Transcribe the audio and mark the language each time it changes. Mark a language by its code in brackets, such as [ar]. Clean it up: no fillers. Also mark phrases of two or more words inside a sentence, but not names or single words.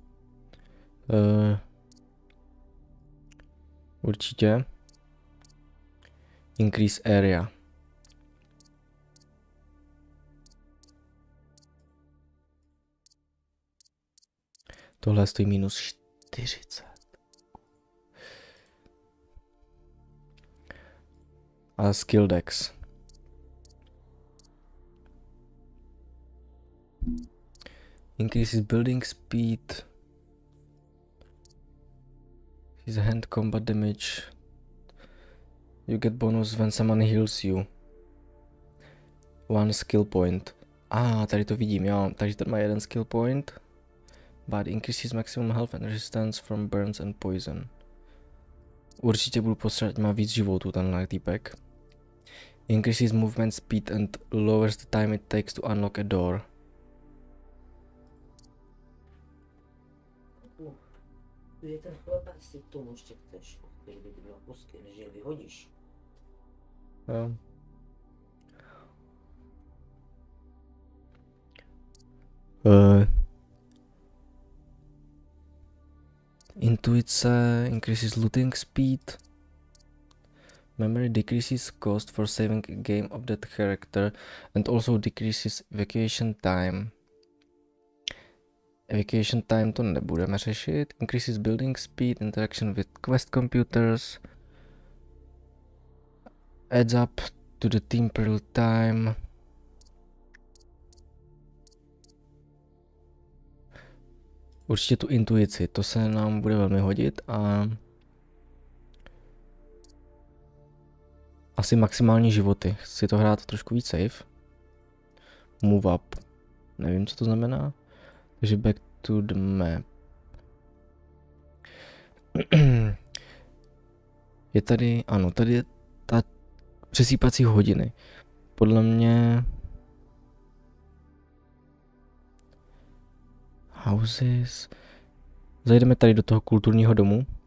[cs] Určitě. [en] Increase area. [cs] Tohle stojí minus 40. [en] A skill decks. Increases building speed. His hand combat damage. You get bonus when someone heals you. One skill point. [cs] Tady to vidím, jo. Takže ten má jeden [en] skill point. But increases maximum health and resistance from burns and poison. [cs] Určitě budu potřebovat, má víc životů tenhle týpek. [en] Increases movement speed and lowers the time it takes to unlock a door. [cs] Je ten chleba, jestli k tomu ještě chceš, který by měl pusky, než je vyhodíš. Jo. Intuice [en] increases looting speed. Memory decreases cost for saving a game of that character and also decreases evacuation time. Evacuation time [cs] to nebudeme řešit. [en] Increases building speed, interaction with quest computers. Adds up to the team per time. [cs] Určitě tu intuici, to se nám bude velmi hodit a asi maximální životy. Chci to hrát trošku víc safe. [en] Move up. [cs] Nevím, co to znamená. Takže [en] back to the map. [cs] Je tady, ano, tady je ta přesýpací hodiny. Podle mě houses. Zajdeme tady do toho kulturního domu.